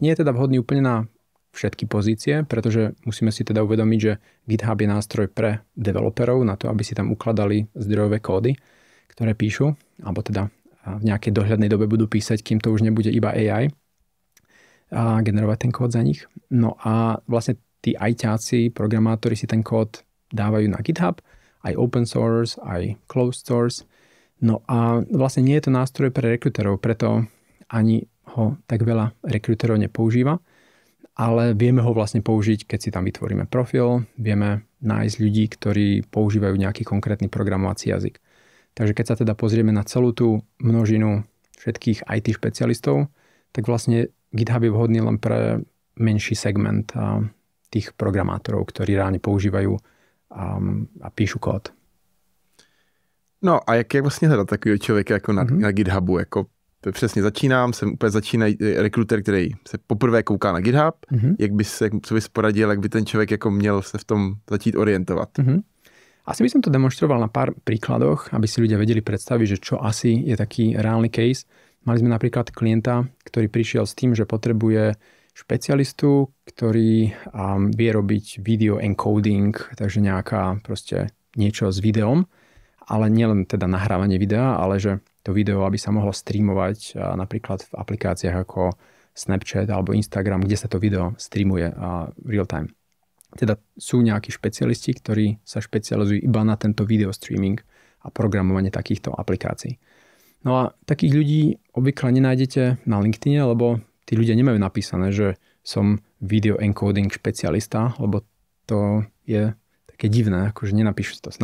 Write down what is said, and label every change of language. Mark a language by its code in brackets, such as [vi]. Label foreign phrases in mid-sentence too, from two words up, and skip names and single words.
[sk] Nie je teda vhodný úplne na všetky pozície, pretože musíme si teda uvedomiť, že GitHub je nástroj pre developerov na to, aby si tam ukladali zdrojové kódy, ktoré píšu, alebo teda v nejakej dohľadnej dobe budú písať, kým to už nebude iba AI a generovať ten kód za nich. No a vlastne tí ajťáci, programátori si ten kód dávajú na GitHub, aj [en] open source, [sk] aj [en] closed source. [sk] No a vlastne nie je to nástroj pre rekruterov, preto ani ho tak veľa rekruterov nepoužíva, ale vieme ho vlastne použiť, keď si tam vytvoríme profil, vieme nájsť ľudí, ktorí používajú nejaký konkrétny programovací jazyk. Takže keď sa teda pozrieme na celú tú množinu všetkých IT špecialistov, tak vlastne GitHub je vhodný len pre menší segment tých programátorov, ktorí reálne používajú a píšu kód. [cs] No a jak je vlastně hledat takového člověka jako na GitHubu? Jako přesně začínám, jsem úplně začínají rekruter, který se poprvé kouká na GitHub. Co bys poradil, jak by ten člověk jako měl se v tom začít orientovat? [sk] Asi by som to demonstroval na pár príkladoch, aby si ľudia vedeli predstaviť, že čo asi je taký reálny case. Mali sme napríklad klienta, ktorý prišiel s tým, že potrebuje špecialistu, ktorý vie robiť [en] video encoding, [sk] takže nejaká proste niečo s videom, ale nielen teda nahrávanie videa, ale že to video, aby sa mohlo streamovať napríklad v aplikáciách ako Snapchat alebo Instagram, kde sa to video streamuje [en] real time. [sk] Teda sú nejakí špecialisti, ktorí sa špecializujú iba na tento [en] video streaming [sk] a programovanie takýchto aplikácií. No a takých ľudí obvykle nenájdete na LinkedIne, lebo tí ľudia nemajú napísané, že som [en] video encoding [sk] špecialista, lebo to je také divné, akože nenapíšu to.